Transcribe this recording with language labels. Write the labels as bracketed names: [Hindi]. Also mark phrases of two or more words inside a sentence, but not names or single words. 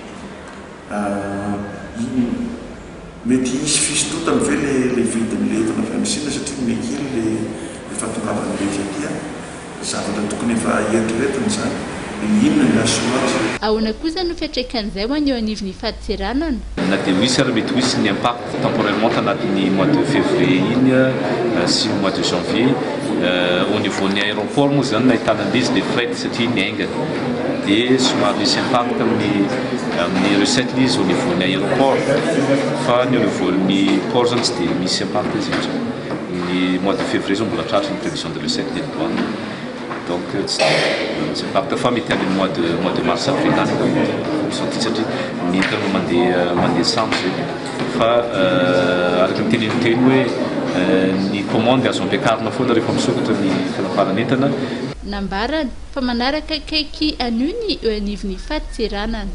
[Malagasy] Mety hisy fisintotana ve le vidin'ilay entana avy amin'ny Chine satria mekely le fahatongavan'ilay dia zavatra tokony efa eritreretiny zany. Ahoana kosa no fiantraikan'izay ho an'eo anivon'ny fahadiseranana. Na dia misy ary mety misy ny [French] impact temporellement [Malagasy] tanatin'ny [French] mois de février [Malagasy] iny sy [French] mois de janvier au niveau-ny aéroport [Malagasy] moa zany nahitana an'izy le fret satria niaingana dia somary misy impact amin'ny recette izy [French] au niveau-ny aéroport [Malagasy] fa ny [French] au niveau-ny port [Malagasy] zany tsy dia misy impact izy io. Ny [French] mois de février [Malagasy] zao mbola tratra ny [French] prévision de recette des douanes. Donc c'est pas de fois [Malagasy] mety amin'ny [French] mois de mars avril [Malagasy] any sorti satria ny entana mandeha sambo zay fa araka ny teniniteny hoe ny commande azo ampiakarina foana rehefa misokatra ny fanaparan'entana. Nambarany fa manaraka akaiky anio ny eo anivon'ny fahadiseranana.